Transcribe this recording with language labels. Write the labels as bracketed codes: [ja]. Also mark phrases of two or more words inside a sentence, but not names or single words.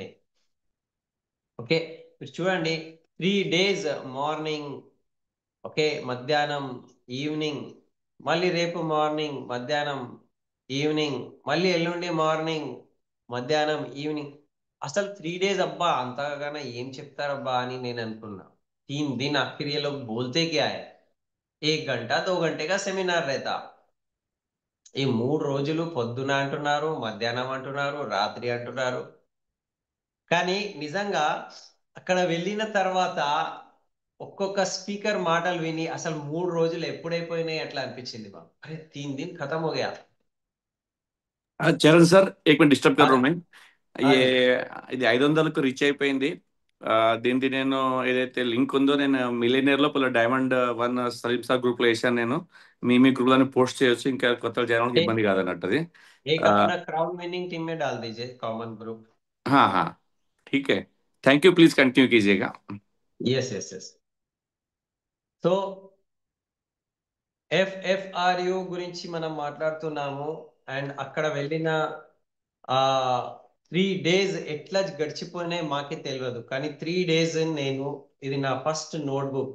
[te] ఓకే, మీరు చూడండి, 3 days మార్నింగ్, ఓకే, మధ్యాహ్నం, ఈవినింగ్, మళ్ళీ రేపు మార్నింగ్, మధ్యాహ్నం, ఈవినింగ్, మళ్ళీ ఎల్లుండి మార్నింగ్, మధ్యాహ్నం, ఈవినింగ్. అసలు 3 days అబ్బా, అంతగానే ఏం చెప్తారబ్బా అని నేను అనుకున్నా. [hi] 3 दिन आखिर ये लोग बोलते क्या है? 1 घंटा 2 घंटे का सेमिनार रहता. [te] ఈ 3 రోజులు పొద్దున అంటున్నారు, మధ్యాహ్నం అంటున్నారు, రాత్రి అంటున్నారు. కానీ నిజంగా అక్కడ వెళ్ళిన తర్వాత ఒక్కొక్క స్పీకర్ మాటలు విని అసలు 3 రోజులు ఎప్పుడైపోయినాయి అట్లా అనిపించింది మాకు. [hi] అరే 3 दिन खत्म हो गया. చరణ్ సార్, एक मिनट डिस्टर्ब कर रहा हूं मैं. [te] అదే ఇది 500కు రీచ్ అయిపోయింది. దీనికి నేను ఏదైతే లింక్ ఉందో నేను మిలియనర్ లో డైమండ్ 1 సలీం సార్ గ్రూప్ లో వేసాను. నేను మీ గ్రూప్ లోనే పోస్ట్ చేయొచ్చు, ఇంకా కొత్త జనాలకు ఇబ్బంది కాదన్నట్టు అది. [hi] एक अपना [en] crowd winning team [hi] में डाल दीजिए, [en] common group. [hi] हाँ हाँ, ठीक है, [en] thank you, please continue [hi] कीजिएगा. [en] yes yes yes. [te] సో ఎఫ్ఎఫ్ఆర్యు గురించి మనం మాట్లాడుతున్నాము. అండ్ అక్కడ వెళ్ళిన ఆ 3 days ఎట్లా గడిచిపోయినాయి మాకే తెలియదు, కానీ 3 days నేను, ఇది నా [en] first notebook.